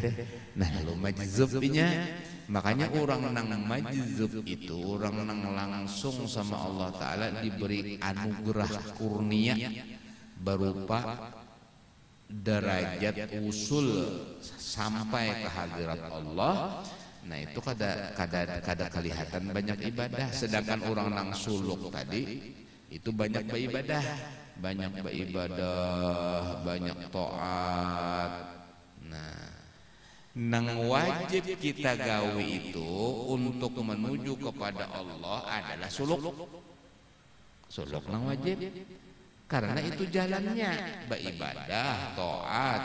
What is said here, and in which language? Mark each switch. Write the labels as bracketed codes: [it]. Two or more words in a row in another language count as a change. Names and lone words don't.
[bjn] Nah lalu majzubnya, makanya orang nang majzub itu orang nang langsung sama Allah Ta'ala diberi anugerah kurnia berupa derajat usul sampai ke hadirat Allah. Nah itu kada kelihatan banyak ibadah, sedangkan orang nang suluk tadi itu banyak beribadah, banyak taat. Nah nang wajib kita gawe itu untuk menuju kepada Allah adalah suluk nang wajib, karena itu jalannya beribadah, taat.